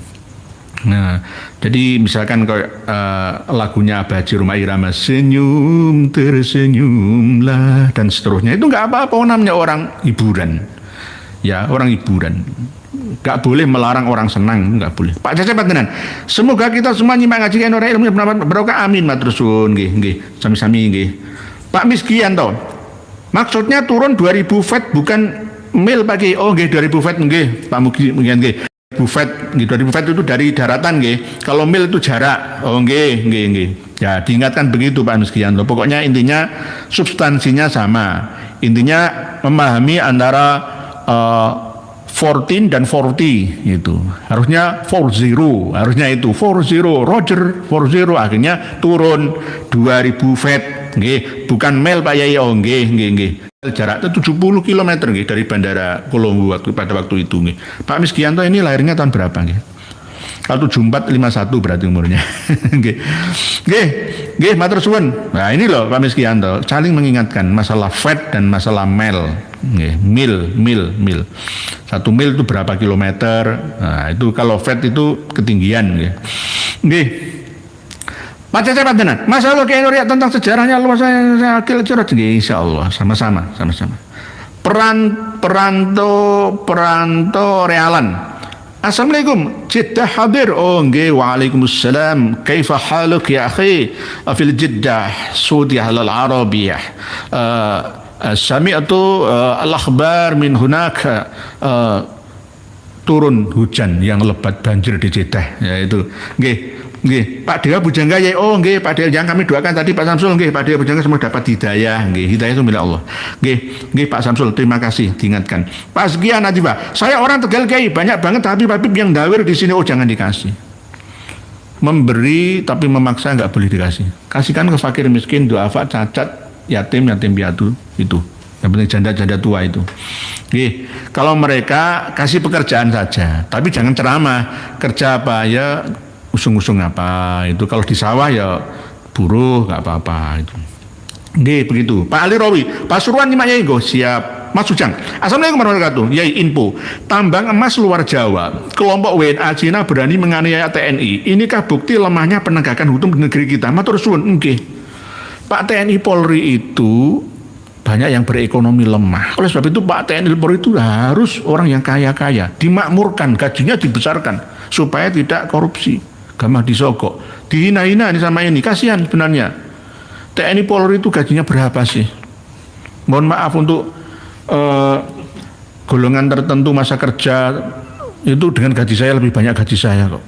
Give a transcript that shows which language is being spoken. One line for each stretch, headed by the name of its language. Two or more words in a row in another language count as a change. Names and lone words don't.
Indonesian: Nah, jadi misalkan kayak lagunya Baji Rumah Irama, senyum tersenyumlah dan seterusnya, itu nggak apa-apa, namanya orang hiburan. Ya, orang hiburan. Nggak boleh melarang orang senang, nggak boleh. Pak Cecep Pantenan, semoga kita semua nyimak ngaji orang ilmu berkah, amin
Javanese: matur suwun nggih, sami-sami nggih.
Indonesian: Pak Miskianto, maksudnya turun 2000 feet bukan mil pagi. Oh nggih, 2000 feet nggih, Pak Mugian nggih. 2000 feet, 2000 feet itu dari daratan nggih. Kalau mil itu jarak. Oh nggih. Ya, diingatkan begitu Pak Miskianto. Pokoknya intinya substansinya sama. Intinya memahami antara 14 dan 40 itu. Harusnya 40, harusnya itu 40, Roger 40, akhirnya turun 2000 feet nggih, bukan mil Pak Yai. Oh nggih. Jarak itu 70 km nggih dari Bandara Kolombo pada waktu itu nggih. Pak Miskianto ini lahirnya tahun berapa nggih? Kalau 74 51 berarti umurnya.
Javanese: Nggih, matur suwun.
Indonesian: Nah, ini loh Pak Miskianto, saling mengingatkan masalah feet dan masalah mil. Nggih, mil. 1 mil itu berapa kilometer? Nah, itu kalau feet itu ketinggian nggih. Nggih. Pak Cecep Pantenan, masalah kayak tentang sejarahnya luas saya akil curhat nggih, insyaallah sama-sama. Peranto realan. Assalamualaikum, Jeddah hadir. Oh nggih, waalaikumsalam.
Arabic: كيف حالك يا أخي? في جدة، السعودية العربية. سمعت الأخبار من هناك.
Indonesian: Turun hujan yang lebat, banjir di Jeddah. Ya itu. Nggih, Pak Dewa Bujangga ya. Oh nggih, Pak Dewa yang kami doakan tadi Pak Samsul nggih, Pak Dewa Bujangga semua dapat hidayah nggih. Hidayah itu milik Allah. Nggih Pak Samsul, terima kasih diingatkan. Pak Sekian Najibah, saya orang Tegal Kiai, banyak banget habib-habib yang dawir di sini. Oh jangan dikasih. Memberi tapi memaksa nggak boleh dikasih. Kasihkan ke fakir miskin, duafa, cacat, yatim piatu itu. Yang penting janda-janda tua itu. Nggih, kalau mereka kasih pekerjaan saja, tapi jangan ceramah. Kerja apa ya? Usung-usung apa itu, kalau di sawah ya buruh nggak apa-apa itu. Nggih begitu. Pak Ali Rawi, Pasuruan nyimak Yai go, siap. Mas Ujang,
Arabic: السلام عليكم ورحمة الله وبركاته.
Indonesian: Yai info, tambang emas luar Jawa, kelompok WNA Cina berani menganiaya TNI. Inikah bukti lemahnya penegakan hukum di negeri kita?
Javanese: Matur suwun. Nggih.
Indonesian: Pak TNI Polri itu banyak yang berekonomi lemah. Oleh sebab itu Pak TNI Polri itu harus orang yang kaya-kaya, dimakmurkan, gajinya dibesarkan supaya tidak korupsi. Gamah disogok, dihina-hina ini sama ini, kasihan sebenarnya. TNI Polri itu gajinya berapa sih? Mohon maaf untuk golongan tertentu masa kerja itu dengan gaji saya lebih banyak gaji saya kok.